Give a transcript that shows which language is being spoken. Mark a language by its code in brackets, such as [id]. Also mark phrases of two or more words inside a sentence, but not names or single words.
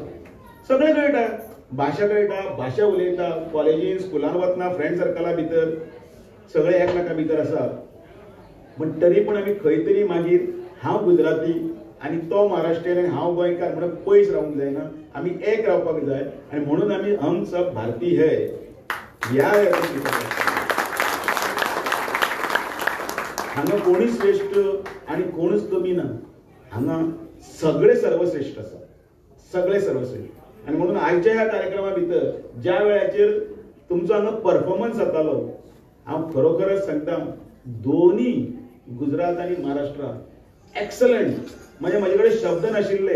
[kok] सगळे कळटा, भाशा कळटा, भाशा उलयता, कॉलेजीन स्कुलान वतना फ्रेंड सर्कला भितर सगळे एकमेका भितर आसात. पण तरी पण आमी खंय तरी मागीर हांव गुजराती आणि तो महाराष्ट्रीयन आणि हांव गोंयकार म्हणून पयस रावूंक जायना, आमी एक रावपाक जाय. आणि म्हणून आमी [hi] हम सब भारतीय है [kok] ह्या हांगा कोणीच श्रेष्ठ आणि कोणूच कमी ना, हांगा सगळे सर्वश्रेष्ठ आसा, सगळे सर्वश्रेष्ठ. आणि म्हणून आजच्या ह्या कार्यक्रमा भितर ज्या वेळाचेर तुमचो हांगा परफॉर्मन्स जातालो, हांव खरोखरच सांगता, दोन्ही गुजरात आणि महाराष्ट्र एक्सलंट, म्हणजे माझे कडेन शब्द नाशिल्ले.